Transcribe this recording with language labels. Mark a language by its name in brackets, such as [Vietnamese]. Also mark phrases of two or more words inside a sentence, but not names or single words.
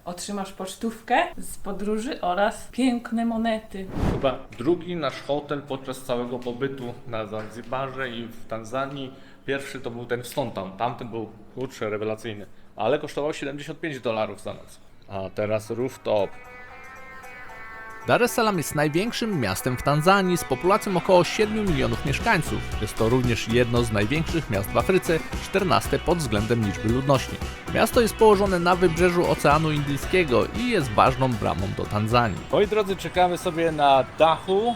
[Polish] Otrzymasz pocztówkę z podróży oraz piękne monety. chyba drugi nasz hotel podczas całego pobytu na Zanzibarze i w Tanzanii. Pierwszy to był ten w Stone Town, tamten był kurczę rewelacyjny, ale kosztował $75 za noc. A teraz rooftop. Dar es Salaam jest największym miastem w Tanzanii z populacją około 7 milionów mieszkańców. Jest to również jedno z największych miast w Afryce, 14 pod względem liczby ludności. Miasto jest położone na wybrzeżu Oceanu Indyjskiego i jest ważną bramą do Tanzanii. Moi drodzy, czekamy sobie na dachu.